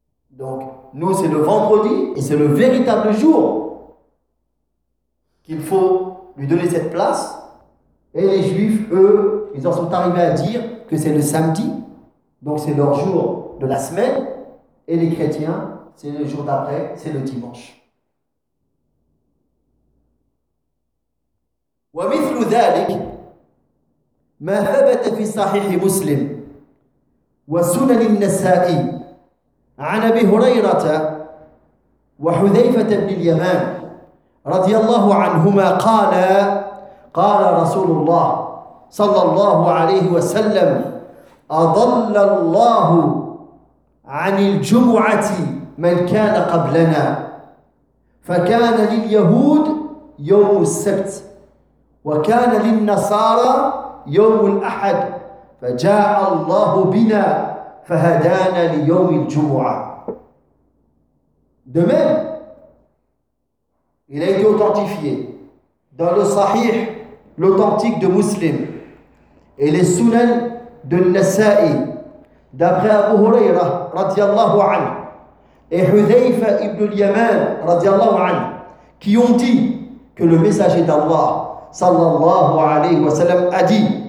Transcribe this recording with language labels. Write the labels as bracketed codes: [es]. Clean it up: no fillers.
[fr] Donc, nous, c'est le vendredi et c'est le véritable jour qu'il faut lui donner cette place. Et les juifs, eux, ils en sont arrivés à dire que c'est le samedi, donc c'est leur jour de la semaine. Et les chrétiens, c'est le jour d'après, c'est le dimanche. [ar] وَمِثْلُ ذَلِكَ مَا ثَبَتَ فِي صَحِيحِ مُسْلِمِ وَسُنَنِ النَّسَائِي عن أبي هريرة وحذيفة بن اليمان رضي الله عنهما قال قال رسول الله صلى الله عليه وسلم أضل الله عن الجمعة من كان قبلنا فكان لليهود يوم السبت وكان للنصارى يوم الأحد فجاء الله بنا فَهَدَانَ لِيَوْمِ الْجُمُعَ. [fr] De même, il a été authentifié dans le Sahih, l'authentique de Muslim, et les Sunan de Nasa'i, d'après Abu Huraira, radiallahu anhu, et Hudhayfa ibn al-Yaman, radiallahu anhu, qui ont dit que le messager d'Allah, sallallahu alayhi wa sallam, a dit